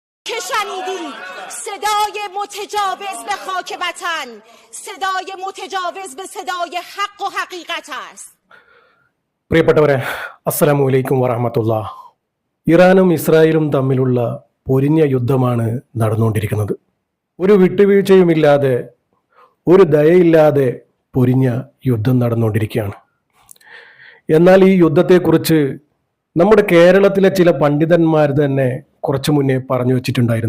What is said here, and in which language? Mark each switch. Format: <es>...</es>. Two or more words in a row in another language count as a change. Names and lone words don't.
<fa>که شنیدید صدای متجاوز به خاک وطن صدای متجاوز به صدای حق و حقیقت است.</fa> <ml>പ്രിയപ്പെട്ടവരെ,</ml> <ar>السلام عليكم ورحمة الله.</ar> <ml>ഇറാനും ഇസ്രായേലും തമ്മിലുള്ള പൊരിഞ്ഞ യുദ്ധമാണ് നടന്നുകൊണ്ടിരിക്കുന്നത്. ഒരു വിട്ടുവീഴ്ചയുമില്ലാതെ, ഒരു ദയയില്ലാതെ പൊരിഞ്ഞ യുദ്ധം നടന്നുകൊണ്ടിരിക്കുകയാണ്. എന്നാൽ ഈ യുദ്ധത്തെക്കുറിച്ച് നമ്മുടെ കേരളത്തിലെ ചില പണ്ഡിതന്മാർ തന്നെ കുറച്ചു മുന്നേ പറഞ്ഞു വച്ചിട്ടുണ്ടായിരുന്നു.</ml>